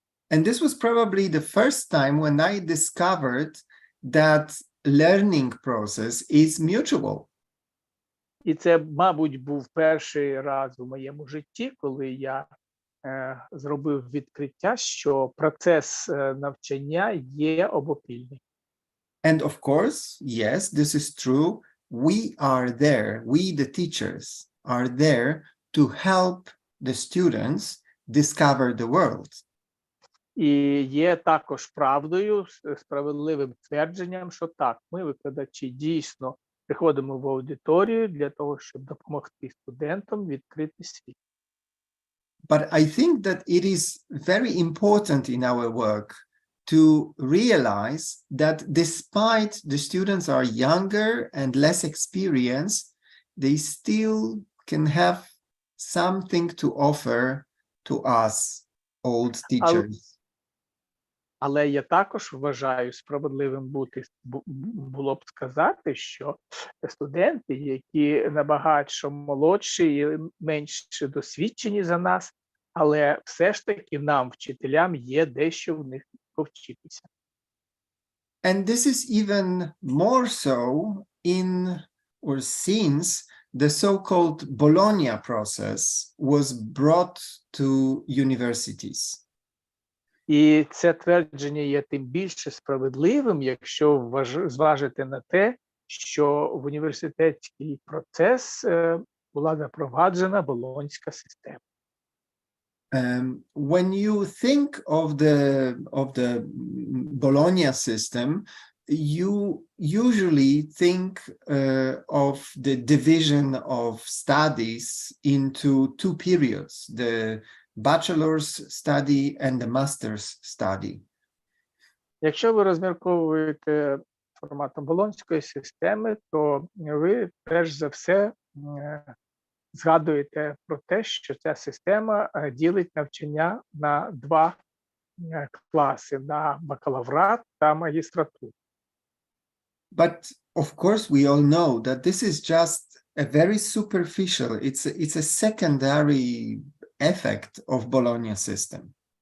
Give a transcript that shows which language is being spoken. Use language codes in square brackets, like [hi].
[en] And this was probably the first time when I discovered that learning process is mutual. [uk] І це, мабуть, був перший раз у моєму житті, коли я зробив відкриття, що процес навчання є обопільний. [en] And of course, yes, this is true. We are there, we the teachers are there to help the students discover the world. [uk] І є також правдою, справедливим твердженням, що так, ми, викладачі, дійсно приходимо в аудиторію для того, щоб допомогти студентам відкрити світ. [en] But I think that it is very important in our work to realize that despite the students are younger and less experienced, they still can have something to offer to us, old teachers. [uk] Але я також вважаю справедливим було б сказати, що студенти, які набагато молодші і менш досвідчені за нас, але все ж таки нам, вчителям, є дещо в них повчитися. [en] And this is even more so in or since the so-called Bologna process was brought to universities. [uk] І це твердження є тим більше справедливим, якщо зважити на те, що в університетський процес була запроваджена болонська система. [en] When you think of the Bologna system, you usually think of the division of studies into two periods, the bachelor's study and the master's study. [uk] Якщо ви розмірковуєте форматом болонської системи, то ви перш за все згадуєте про те, що ця система ділить навчання на два класи, на бакалаврат та магістратуру. [en] But of course we all know that this is just a very superficial, it's a secondary effect of Bologna system.